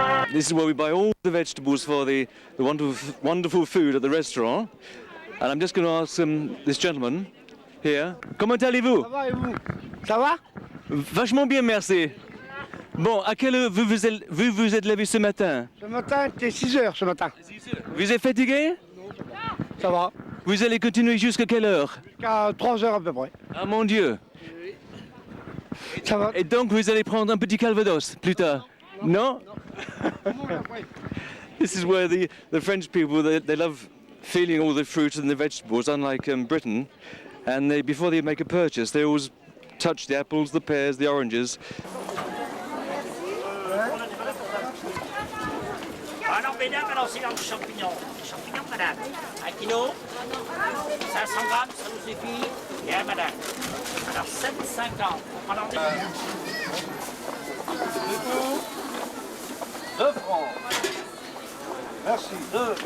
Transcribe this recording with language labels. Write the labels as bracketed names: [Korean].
[English] This is where we buy all the vegetables for the wonderful food at the restaurant. And I'm just going to ask this gentleman here. [French] Comment allez-vous? Ça va et vous? Ça va? Vachement bien, merci. Bon, à quelle heure vous vous êtes levé ce matin? Ce matin, c'était 6 heures ce matin. Vous êtes fatigué? Ça va. Vous allez continuer jusqu'à quelle heure? Jusqu'à 3 heures à peu près. Ah mon Dieu. Ça va. Et donc vous allez prendre un petit calvados plus tard? [English] No? This is where the French people, they love feeling all the fruit and the vegetables, unlike Britain. And before they make a purchase, they always touch the apples, the pears, the oranges. [French] Alors mesdames, alors c'est dans le champignon. Les champignons, madame. 1 kilo, 500 grammes, ça vous suffit? Bien, madame. Alors 7,50. Alors, 2 francs. Merci. 2.